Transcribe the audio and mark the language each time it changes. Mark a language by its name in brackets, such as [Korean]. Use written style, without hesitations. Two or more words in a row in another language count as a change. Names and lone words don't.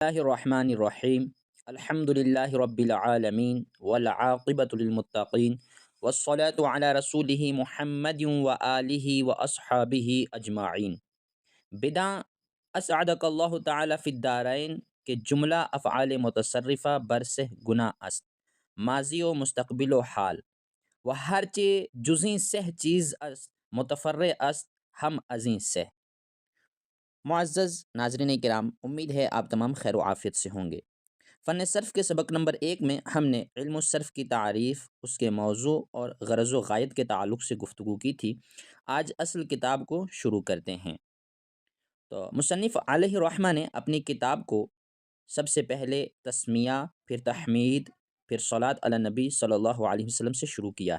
[Arabic] الله الرحمن الرحيم. الحمد لله رب العالمين والعاقبة للمتقين والصلاة على رسوله محمد وآله وأصحابه أجمعين. [Persian] بدا [Arabic] اسعدک اللہ تعالی فی الدارین [Persian] کے جملہ افعال متصرفہ برسہ گناہ است، ماضی و مستقبل و حال و ہرچے جزیں سہ چیز است متفرع است ہم ازیں سہ۔ [Urdu] معزز ناظرین کرام، امید ہے آپ تمام خیر و عافیت سے ہوں گے۔ فن صرف کے سبق نمبر 1 میں ہم نے علم الصرف کی تعریف، اس کے موضوع اور غرض و غایت کے تعلق سے گفتگو کی تھی۔ آج اصل کتاب کو شروع کرتے ہیں۔ تو مصنف علیہ الرحمہ نے اپنی کتاب کو سب سے پہلے تسمیہ، پھر تحمید، پھر [Arabic] صلاۃ علی نبی صلی اللہ علیہ وسلم [Urdu] سے شروع کیا ہے۔